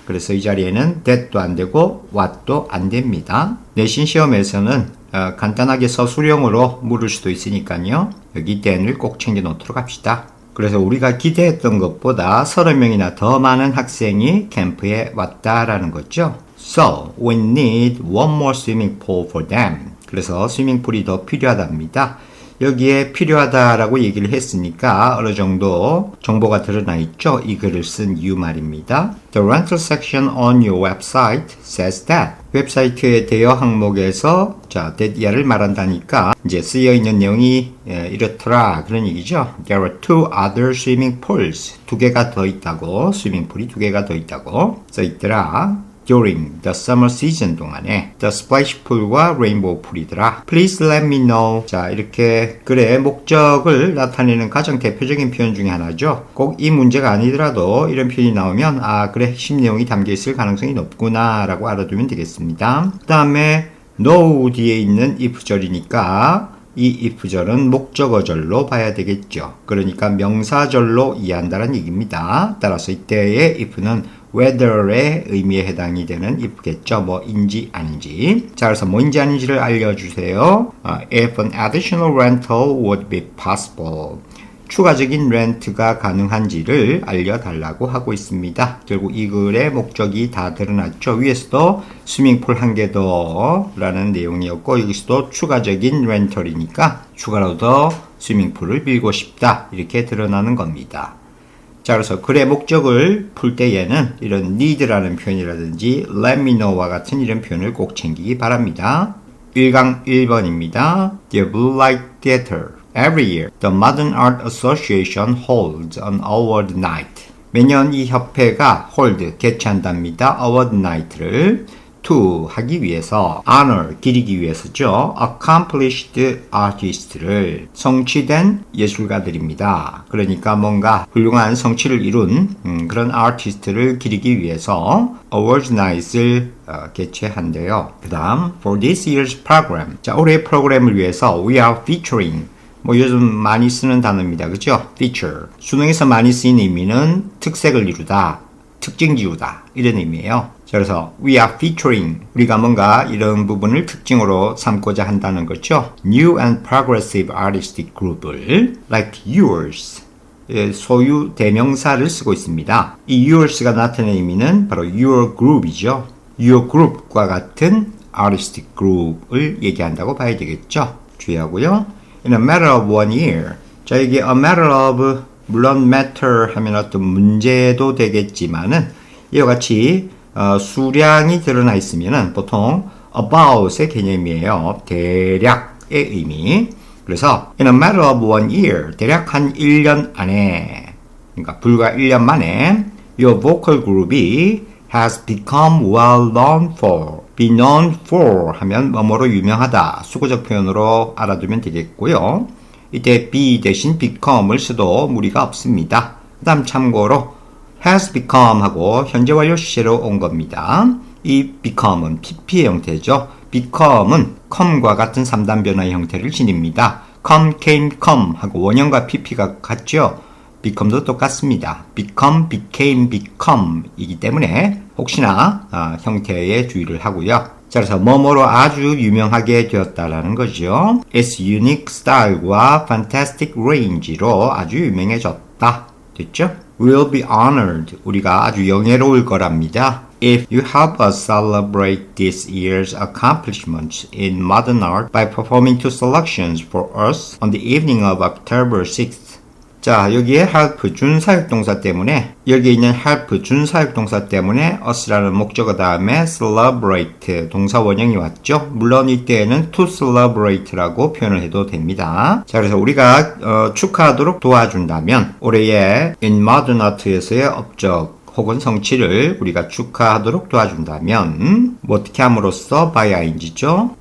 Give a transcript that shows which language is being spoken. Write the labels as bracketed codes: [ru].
[ko] 그래서 이 자리에는 that도 안 되고 what도 안 됩니다. 내신 시험에서는 간단하게 서술형으로 물을 수도 있으니까요. 여기 than을 꼭 챙겨 놓도록 합시다. 그래서 우리가 기대했던 것보다 30명이나 더 많은 학생이 캠프에 왔다라는 거죠. [en] So, we need one more swimming pool for them. [ko] 그래서 스위밍풀이 더 필요하답니다. 여기에 필요하다라고 얘기를 했으니까 어느 정도 정보가 드러나 있죠. 이 글을 쓴 이유 말입니다. The rental section on your website says that. 웹사이트의 대여 항목에서 that야를 말한다니까 이제 쓰여 있는 내용이 이렇더라 그런 얘기죠. [en] There are two other swimming pools. [ko] 두 개가 더 있다고, 스위밍풀이 두 개가 더 있다고 써 있더라. [en] During the summer season [ko] 동안에 [en] the splash pool과 rainbow pool이더라. Please let me know. [ko] 자, 이렇게 글의 목적을 나타내는 가장 대표적인 표현 중에 하나죠. 꼭 이 문제가 아니더라도 이런 표현이 나오면 아, 그래, 핵심 내용이 담겨 있을 가능성이 높구나 라고 알아두면 되겠습니다. 그 다음에 know 뒤에 있는 if절이니까 이 if절은 목적어절로 봐야 되겠죠. 그러니까 명사절로 이해한다는 얘기입니다. 따라서 이때의 if는 whether의 의미에 해당이 되는 if겠죠. 뭐인지 아닌지. 자, 그래서 뭐인지 아닌지를 알려주세요. If an additional rental would be possible. 추가적인 렌트가 가능한지를 알려달라고 하고 있습니다. 결국 이 글의 목적이 다 드러났죠. 위에서도 스위밍풀 한 개 더 라는 내용이었고 여기서도 추가적인 렌털이니까 추가로 더 스위밍풀을 빌고 싶다 이렇게 드러나는 겁니다. 자, 그래서 글의 목적을 풀 때에는 이런 need라는 표현이라든지 [en] let me know [ko] 와 같은 이런 표현을 꼭 챙기기 바랍니다. 1강 1번입니다. The Blue Light Theater. [en] Every year, the Modern Art Association holds an award night. [ko] 매년 이 협회가 hold, 개최한답니다. award night를 to 하기 위해서, honor, 기리기 위해서죠. accomplished artist를 성취된 예술가들입니다. 그러니까 뭔가 훌륭한 성취를 이룬 그런 아티스트를 기리기 위해서 awards night을 개최한대요. 그 다음, [en] for this year's program. [ko] 자, 올해의 프로그램을 위해서 [en] we are featuring. [ko] 뭐 요즘 많이 쓰는 단어입니다. 그죠? feature. 수능에서 많이 쓰인 의미는 특색을 이루다, 특징 지우다 이런 의미예요. 그래서 [en] we are featuring [ko] 우리가 뭔가 이런 부분을 특징으로 삼고자 한다는 거죠. [en] New and progressive artistic group을 like yours [ko] 소유 대명사를 쓰고 있습니다. 이 yours가 나타내는 의미는 바로 your group이죠. your group과 같은 artistic group을 얘기한다고 봐야 되겠죠. 주의하고요. [en] In a matter of 1 year. [ko] 자, 이게 a matter of 물론 matter 하면 어떤 문제도 되겠지만은 이와 같이 수량이 드러나 있으면은 보통 about의 개념이에요. 대략의 의미. [en] 그래서 in a matter of 1 year, [ko] 대략 한 1년 안에, 그러니까 불과 1년 만에 [en] your vocal group이 has become well known for. [ko] be known for 하면 뭐뭐로 유명하다. 수고적 표현으로 알아두면 되겠고요. 이때 be 대신 become을 써도 무리가 없습니다. 그 다음 참고로 has become 하고 현재 완료 시제로 온 겁니다. 이 become은 pp의 형태죠. become은 come과 같은 3단 변화의 형태를 지닙니다. come, came, come 하고 원형과 pp가 같죠. become도 똑같습니다. become, became, become 이기 때문에 혹시나 형태에 주의를 하고요. 자, 그래서 뭐뭐로 아주 유명하게 되었다라는 거죠. [en] Its unique style과 fantastic range로 [ko] 아주 유명해졌다. 됐죠? [en] We'll be honored. [ko] 우리가 아주 영예로울 거랍니다. [en] If you help us celebrate this year's accomplishments in modern art by performing 2 selections for us on the evening of October 6th. [ko] 자, 여기에 help 준사역동사 때문에 여기 있는 help 준사역동사 때문에 us라는 목적어 다음에 celebrate 동사 원형이 왔죠. 물론 이때에는 [en] to celebrate [ko] 라고 표현을 해도 됩니다. 자, 그래서 우리가 축하하도록 도와준다면 올해의 [en] in modern art [ko] 에서의 업적 혹은 성취를 우리가 축하하도록 도와준다면 뭐 어떻게 함으로써 by ing죠.